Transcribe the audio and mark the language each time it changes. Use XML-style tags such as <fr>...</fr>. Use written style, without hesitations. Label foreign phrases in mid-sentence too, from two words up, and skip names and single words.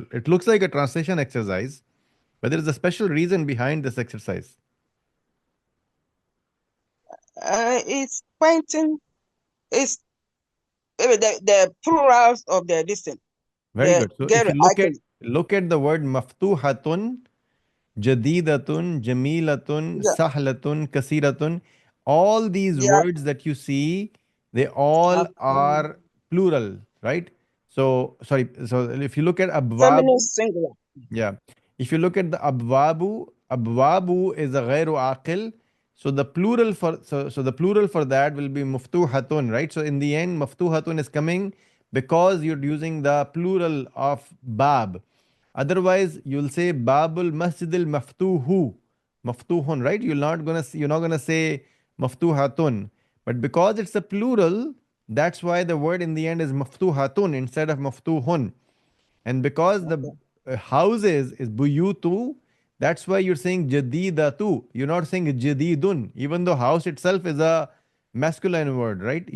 <en>It looks like a translation exercise, but there is a special reason behind this exercise. It's pointing. It's the plurals of the listen. Very good. So if you look at the word</en> <ar>مفتوحة، جديدة، جميلة، سهلة، كثيرة,</ar> <en>all these words that you see, they all are plural, right? So sorry. So if you look at abwab, feminine singular. yeah. If you look at the abwabu is a</en> <ar>غير عاقل.</ar> <en>So the plural for the plural for that will be maftuhatun, right? So in the end, maftuhatun is coming because you're using the plural of bab. Otherwise, you'll say</en> <ar>باب المسجد مفتوح، مفتوح,</ar> <en>right? You're not gonna say maftuhatun, but because it's a plural, that's why the word in the end is maftuhatun instead of maftuhun. And because the houses is buyutu, that's why you're saying jadidatu. You're not saying jadidun, even though house itself is a masculine word, right?</en>